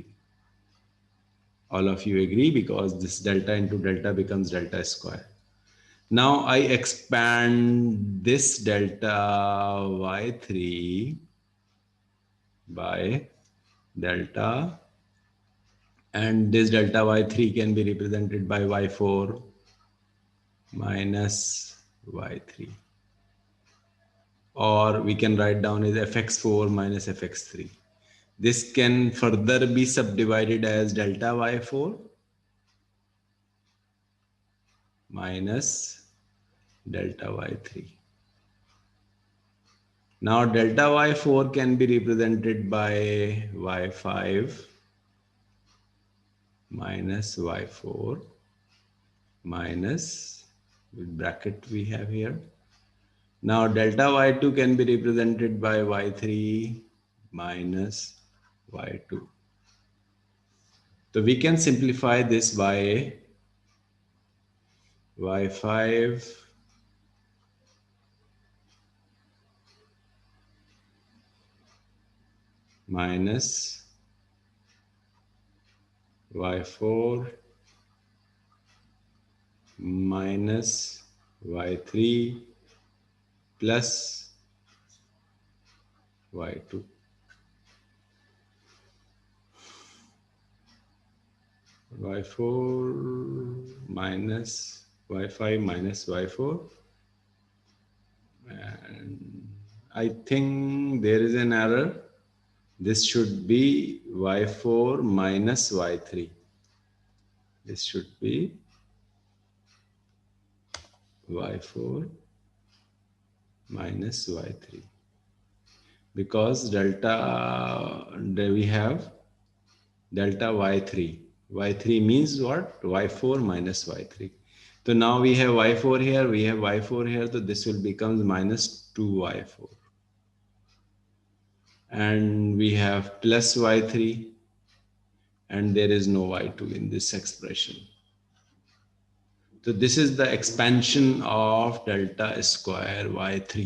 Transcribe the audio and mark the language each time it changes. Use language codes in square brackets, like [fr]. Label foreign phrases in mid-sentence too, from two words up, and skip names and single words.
[en] All of you agree, because this delta into delta becomes delta square. Now I expand this delta y3 by delta, and this delta y3 can be represented by y4 minus y3, or we can write down as fx4 minus fx3. This can further be subdivided as delta y4 minus delta y3. Now delta y4 can be represented by y5 minus y4 minus, with bracket we have here. Now delta y2 can be represented by y3 minus y2. So we can simplify this by y5 minus y4 minus y3 plus y2. y4 minus y5 minus y4, and I think there is an error. This should be y4 minus y3. This should be y4 minus y3, because delta, we have delta y3. y3 means what? y4 minus y3. So now we have y4 here, we have y4 here, so this will become minus 2y4. And we have plus y3, and there is no y2 in this expression. So this is the expansion of delta square y3.